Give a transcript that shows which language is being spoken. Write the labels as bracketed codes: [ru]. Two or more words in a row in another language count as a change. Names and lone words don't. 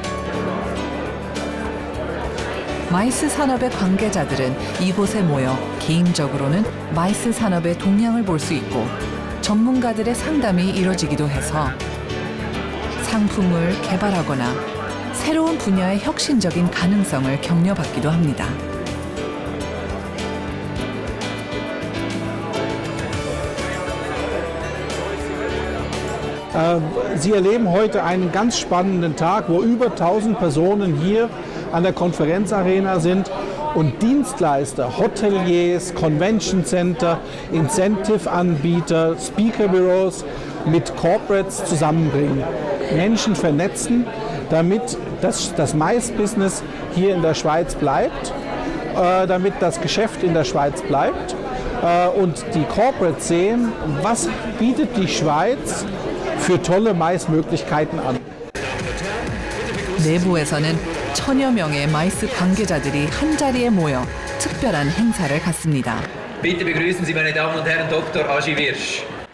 [ko] 마이스 산업의 관계자들은 이곳에 모여 개인적으로는 마이스 산업의 동향을 볼 수 있고 전문가들의 상담이 이뤄지기도 해서 상품을 개발하거나 새로운 분야의 혁신적인 가능성을 격려받기도 합니다. [de] Sie erleben heute einen ganz spannenden Tag, wo über 1000 Personen hier an der Konferenzarena sind und Dienstleister, Hoteliers, [en] Convention Center, [de] Incentive-Anbieter, Speaker-Büros mit Corporates zusammenbringen. Menschen vernetzen, damit das Mais-Business hier in der Schweiz bleibt, damit das Geschäft in der Schweiz bleibt und die Corporates sehen, was bietet die Schweiz für tolle Mais-Möglichkeiten an. [ko] 내부에서는 천여 명의 마이스 관계자들이 한자리에 모여 특별한 행사를 갖습니다. [de] Bitte begrüßen Sie, meine Damen und Herren, Dr. Agi Wirsch.